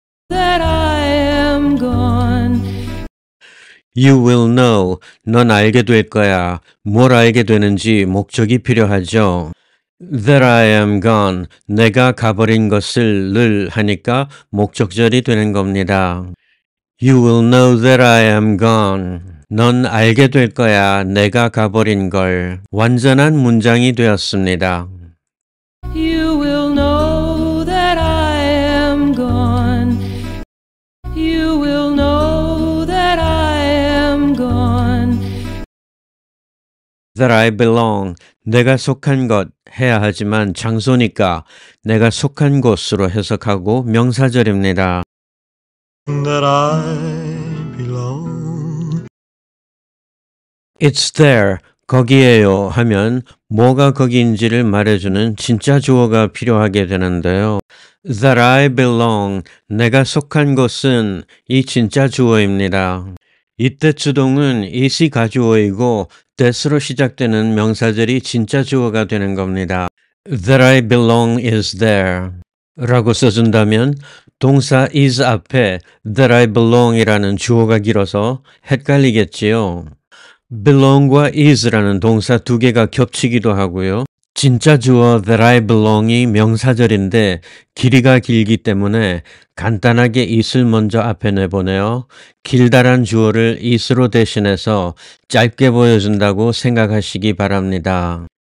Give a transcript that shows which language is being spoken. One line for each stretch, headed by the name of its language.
English: That I am gone. You will know,
Korean: 넌 알게 될 거야. 뭘 알게 되는지 목적이 필요하죠.
English: That I am gone,
Korean: 내가 가버린 것을 를 하니까 목적절이 되는 겁니다.
English: You will know that I am gone.
Korean: 넌 알게 될 거야. 내가 가버린 걸. 완전한 문장이 되었습니다.
English: You will know that I am gone. You will know that I am gone. That I belong.
Korean: 내가 속한 것 해야 하지만 장소니까 내가 속한 곳으로 해석하고 명사절입니다.
English: That I belong. It's there,
Korean: 거기에요 하면 뭐가 거기인지를 말해주는 진짜 주어가 필요하게 되는데요.
English: That I belong,
Korean: 내가 속한 곳은 이 진짜 주어입니다. 이때 주동은 it이 가주어이고 that으로 시작되는 명사절이 진짜 주어가 되는 겁니다.
English: That I belong is there
Korean: 라고 써준다면 동사 is 앞에
English: that I belong
Korean: 이라는 주어가 길어서 헷갈리겠지요. belong과 is라는 동사 두 개가 겹치기도 하고요. 진짜 주어
English: that I belong
Korean: 이 명사절인데 길이가 길기 때문에 간단하게 it을 먼저 앞에 내보내요. 길다란 주어를 it으로 대신해서 짧게 보여준다고 생각하시기 바랍니다.